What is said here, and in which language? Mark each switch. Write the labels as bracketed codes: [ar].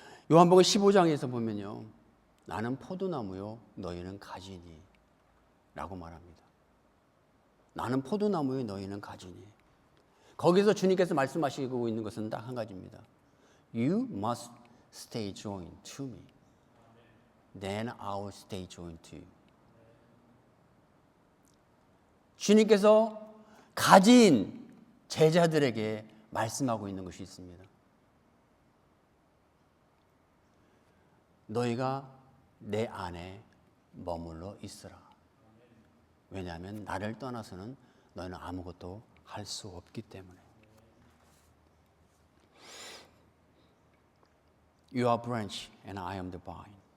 [ko] 요한복음 15장에서 보면요, 나는 포도나무요 너희는 가지니 라고 말합니다. 나는 포도나무요 너희는 가지니. 거기서 주님께서 말씀하시고 있는 것은 딱 한 가지입니다. [en] You must stay joined to me. Then I will stay joined to you. [ko] 주님께서 가진 제자들에게 말씀하고 있는 것이 있습니다. 너희가 내 안에 머물러 있으라. 왜냐하면 나를 떠나서는 너희는 아무것도 할 수 없기 때문에. [en] You are branch and I am the vine.